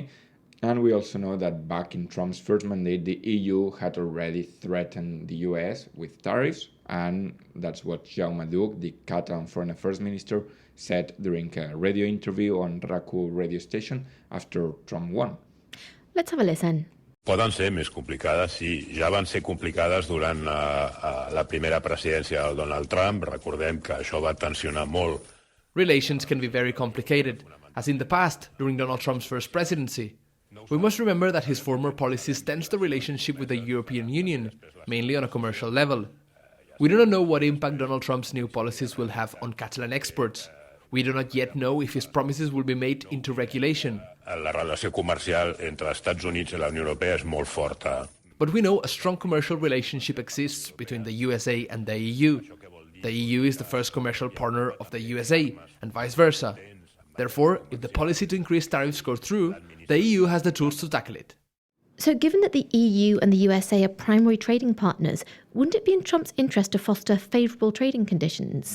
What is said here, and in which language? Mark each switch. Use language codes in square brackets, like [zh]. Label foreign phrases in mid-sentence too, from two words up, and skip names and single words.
[en] And we also know that back in Trump's first mandate, the EU had already threatened the US with tariffs. And that's what Jaume Duch, the Catalan Foreign Affairs Minister, said during a radio interview on RAC1 radio station after Trump won. Let's have a listen. [ca] Poden ser més complicades, sí. Ja van ser complicades durant la primera presidència del Donald Trump. Recordem que això va tensionar molt. [en] Relations can be very complicated, as in the past, during Donald Trump's first presidency. We must remember that his former policies tensed the relationship with the European Union, mainly on a commercial level. We do not know what impact Donald Trump's new policies will have on Catalan exports. We do not yet know if his promises will be made into regulation. [ca] La relació comercial entre els Estats Units i la Unió Europea és molt forta. [en] But we know a strong commercial relationship exists between the USA and the EU. The EU is the first commercial partner of the USA, and vice versa. Therefore, if the policy to increase tariffs goes through, the EU has the tools to tackle it. So given that the EU and the USA are primary trading partners, wouldn't it be in Trump's interest to foster favourable trading conditions?